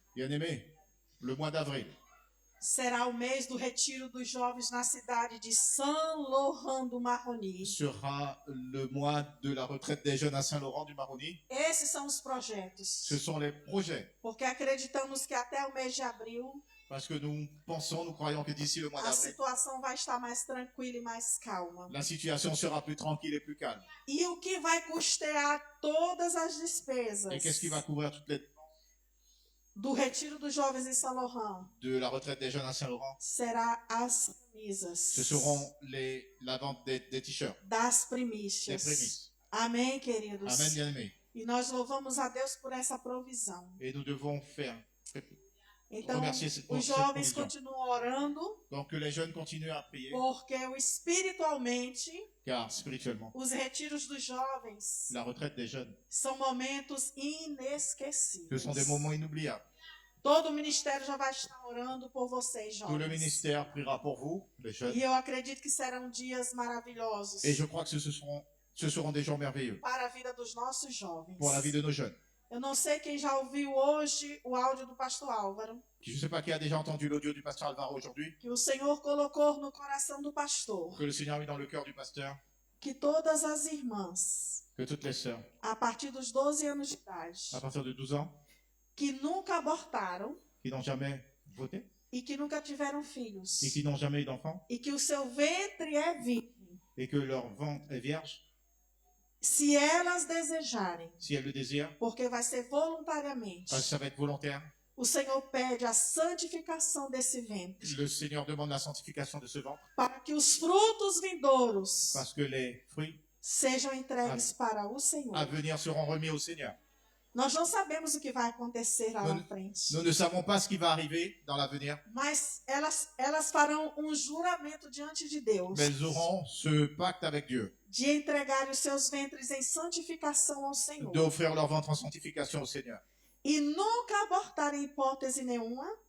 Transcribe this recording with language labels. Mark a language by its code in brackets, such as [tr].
[fr] Bien-aimés, le mois d'avril [pt] será o mês do retiro dos jovens na cidade de Saint-Laurent do Maroni. [fr] sera le mois de la retraite des jeunes à Saint-Laurent du Maroni. [pt] Esses são os projetos. [fr] Ce sont les projets. [pt] Porque acreditamos que até o mês de abril [fr] Parce que nous pensons, nous croyons que d'ici le mois [pt] a [fr] d'avril, [pt] situação vai estar mais tranquila e mais calma. [fr] la situation sera plus tranquille et plus calme. [pt] E o que vai custear todas as despesas [fr] Et qu'est-ce qui va couvrir toutes les [pt] do retiro dos jovens em Saint-Laurent [fr] de la retraite des jeunes à Saint-Laurent? [pt] será as camisas [fr] Ce seront la vente des t-shirts, [pt] das [fr] des [pt] primícias. [fr] prémices. [pt] Amém, queridos? [fr] Amen, bien-aimés. [pt] E nós louvamos a Deus por essa provisão. [fr] Et nous devons [pt] Então, [fr] remercier pour [pt] os [fr] cette [pt] jovens [fr] provision. [pt] continuam orando, [fr] Donc que les jeunes continuent à prier, [pt] porque espiritualmente, [fr] car spirituellement, [pt] os retiros dos jovens [fr] la retraite des jeunes, [pt] são momentos [fr] ce [pt] inesquecíveis. [fr] sont des moments inoubliables. [pt] Todo o ministério já vai estar orando por vocês, [fr] Tout le [pt] jovens. [fr] ministère priera pour vous, les jeunes. [pt] E eu acredito que serão dias maravilhosos [fr] Et je crois que ce seront des jours merveilleux [pt] para a vida dos nossos jovens. [fr] pour la vie de nos jeunes. [pt] Eu não sei quem já ouviu hoje o áudio do pastor Álvaro, [fr] Je ne sais pas qui a déjà entendu l'audio du pasteur Alvaro aujourd'hui, [pt] que o Senhor colocou no coração do pastor, [fr] que le Seigneur a mis dans le cœur du pasteur, [pt] que todas as irmãs, [fr] que toutes les sœurs, [pt] a partir dos 12 anos de idade, [fr] à partir de 12 ans, [pt] que nunca abortaram [fr] qui n'ont jamais voté [pt] e que nunca tiveram filhos, [fr] et qui n'ont jamais eu d'enfants, [pt] e que o seu ventre é virgem, [fr] et que leur ventre est vierge, [pt] se elas desejarem, [fr] si elles le désirent, [pt] porque vai ser voluntariamente, [fr] parce que ça va être volontaire, [pt] o Senhor pede a santificação desse ventre, [fr] le Seigneur demande la sanctification de ce ventre, [pt] para que os frutos vindouros [fr] parce que les fruits [pt] sejam entregues para o Senhor. [fr] à venir seront remis au Seigneur. [pt] Nós não sabemos o que vai acontecer lá na frente. [fr] Nous ne savons pas ce qui va arriver dans l'avenir, [pt] Mas elas farão um juramento diante de Deus. [fr] mais elles auront ce pacte avec Dieu [pt] De entregar os seus ventres em santificação ao Senhor. [fr] d'offrir leur ventre en sanctification au Seigneur [pt] E nunca abortar em hipótese nenhuma.